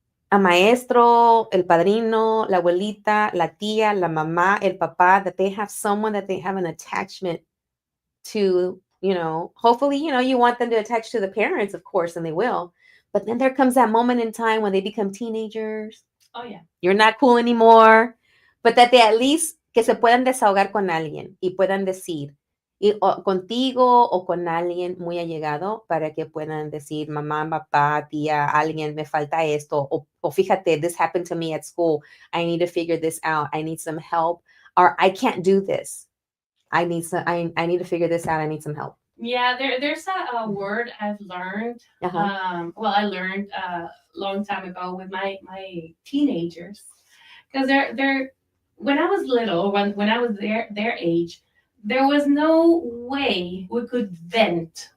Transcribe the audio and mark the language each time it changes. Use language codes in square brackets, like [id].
[en] a [es] maestro, el padrino, la abuelita, la tía, la mamá, el papá, [en] that they have someone that they have an attachment to, hopefully, you want them to attach to the parents, of course, and they will. But then there comes that moment in time when they become teenagers. Oh, yeah. You're not cool anymore. But that they at least [es] que se puedan desahogar con alguien y puedan decir, o contigo o con alguien muy allegado para que puedan decir, mamá, papá, tía, alguien, me falta esto. O fíjate, [en] this happened to me at school. I need to figure this out. I need some help. Or I can't do this. I need to figure this out. I need some help. Yeah, there's a word I've learned. Well, I learned a long time ago with my teenagers, because they're when I was little, when I was their age, there was no way we could vent.